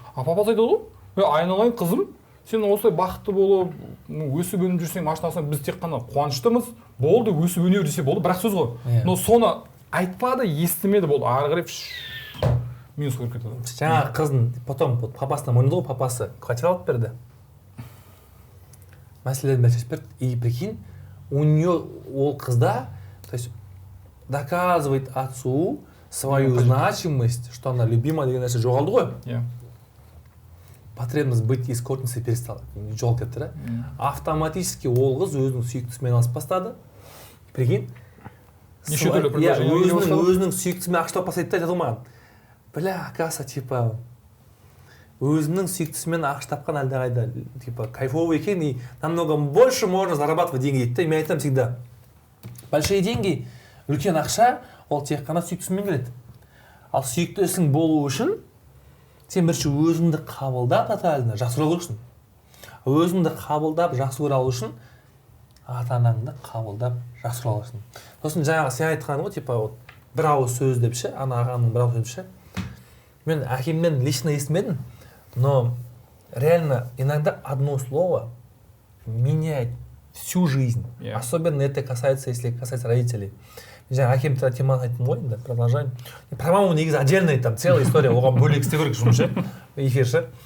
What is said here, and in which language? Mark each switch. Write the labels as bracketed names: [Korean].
[Kazakh] А папасы айтады ғой, айналайын қызым, сен осылай бақытты болып, өсіп өніп жүрсең машинасына біз тек қана қуаныштымыз, болды, өсіп өне бер десе болды, бірақ сөз ғой. Но соны айтпады, естімеді, болды, ары қарай минус көріп кетті. Жаңағы қыздың потом папасына мойындады ғой, папасы квартира алып берді. Мәселелерін бәрін шешіп берді. [Russian] И прикинь, у нее [Kazakh] ол қызда, [Russian] то есть доказывает отцу свою значимость, что она любима [Kazakh] деген нәрсе жоғалды ғой. Иә. [Russian] Потребность быть эскортницей перестала. [Kazakh] Жоғалып кетті да. Автоматически ол қыз өзінің сүйіктісімен айналысып бастады. [Russian] Прикинь. [Kazakh] Неше түрлі предложение. Өзінің сүйіктісімен ақша бастайды да, айтады маған. [Russian] Бля, оказывается, типа [Kazakh] өзінің сүйіктісімен ақша тапқан әлдеқайда, [Russian] типа кайфовый [Kazakh] екен, [Russian] и намного больше можно зарабатывать деньги [Kazakh] дейді. И мен айтамын [Russian] всегда, большие деньги, [Kazakh] үлкен ақша, ол тек қана сүйіктісімен келеді. Ал сүйіктісің болу үшін сен бірінші өзіңді қабылдап тотально жақсы көре алу үшін. Өзіңді қабылдап жақсы көре алу үшін ата-анаңды қабылдап жақсы көре алу үшін. Сосын жаңағы сен айтқан ғой, типа бір ауыз сөз деп ше, ана ағаның бір ауыз сөз ше. Мен әкемнен [Russian] лично [Kazakh] естімедім, [Russian] но реально иногда одно слово меняет всю жизнь. Особенно это касается, если касается родителей. [Kazakh] Жаңа әкем теманы айттым ғой, енді [Russian] продолжаем. Про маму [Kazakh] негізі [Russian] отдельная там целая история, [Kazakh] оған бөлек істеу керек жұмыс ше, эфир ше.